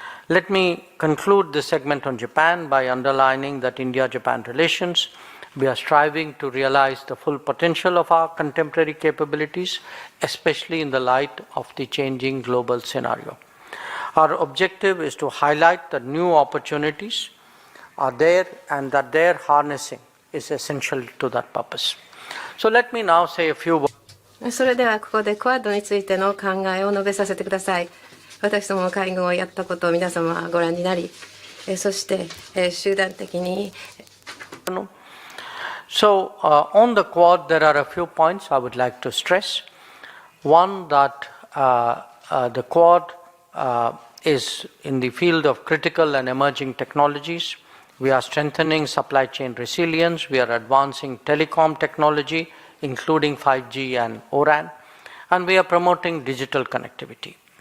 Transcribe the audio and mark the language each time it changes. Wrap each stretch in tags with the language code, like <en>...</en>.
<en>Let me conclude this segment on Japan by underlining that India-Japan relations, we are striving to realize the full potential of our contemporary capabilities, especially in the light of the changing global scenario. Our objective is to highlight that new opportunities are there and that their harnessing is essential to that purpose. So let me now say a few words.</en> <ja>それではここでクアッドについての考えを述べさせてください。私どもの会合をやったことを皆様はご覧になり、そして集団的に。</ja> <en>So on the Quad, there are a few points I would like to stress. One, that the Quad is in the field of critical and emerging technologies. We are strengthening supply chain resilience. We are advancing telecom technology, including 5G and O-RAN, and we are promoting digital connectivity.</en>